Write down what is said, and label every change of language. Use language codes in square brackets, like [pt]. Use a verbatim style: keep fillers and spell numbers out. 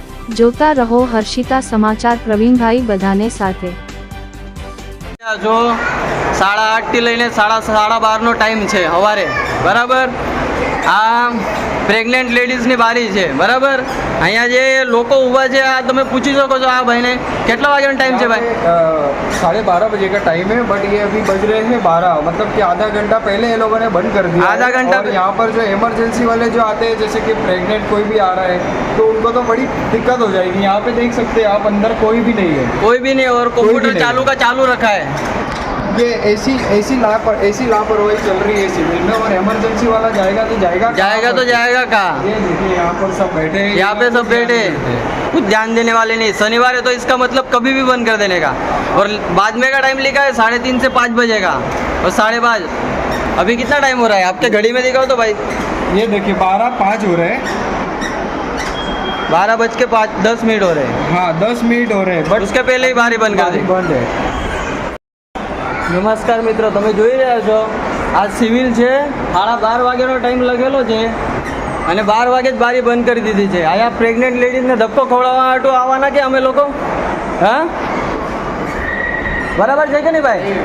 [gu] જોતા રહો હર્ષિતા સમાચાર. પ્રવીણભાઈ બધાને સાથે. જો સાડા આઠ થી લઈને સાડા સાડા બાર નો ટાઈમ છે સવારે, બરાબર. આ પ્રેગ્નેન્ટ લેડીઝની બારી છે, બરાબર. અહીંયા જે લોકો ઊભા છે, આ તમે પૂછી શકો છો આ ભાઈને કેટલા વાગ્યાનો ટાઈમ છે. ભાઈ [hi] साढ़े बारह बजे का टाइम है, बट ये अभी बज रहे हैं बारह, मतलब कि आधा घंटा पहले ये लोगों ने बंद कर दिया. आधा घंटा और यहाँ पर जो इमरजेंसी वाले जो आते हैं, जैसे कि प्रेग्नेंट कोई भी आ रहा है तो उनको तो बड़ी दिक्कत हो जाएगी. यहाँ पे देख सकते हैं आप, अंदर कोई भी नहीं है, कोई भी नहीं, और कंप्यूटर चालू का चालू रखा है. ये ऐसी ऐसी लापर ऐसी लापरवाही चल रही है सिविल में. और इमरजेंसी वाला जाएगा तो जाएगा जाएगा तो जाएगा कहाँ. ये देखिए यहाँ पर सब बैठे हैं, यहाँ पे सब बैठे हैं, कुछ ध्यान देने वाले नहीं. शनिवार है तो इसका मतलब कभी भी बंद कर देने का. और बाद में का टाइम लिखा है साढ़े तीन से पाँच बजे का और साढ़े पाँच. अभी कितना टाइम हो रहा है आपके घड़ी में दिखाओ तो भाई. ये देखिए बारह पाँच हो रहे हैं, बारह बज के पाँच दस मिनट हो रहे हैं. हाँ दस मिनट हो रहे हैं, बट उसके पहले ही बारी बंद कर दी. बंद है. [gu] નમસ્કાર મિત્રો, તમે જોઈ રહ્યા છો આ સિવિલ છે. સાડા બાર વાગ્યાનો ટાઈમ લગેલો છે અને બાર વાગે જ બારી બંધ કરી દીધી છે. આયા પ્રેગ્નેન્ટ લેડીઝને ધક્કો ખવડાવવા હાટુ આવવાના કે અમે લોકો? હા બરાબર છે કે નહીં ભાઈ?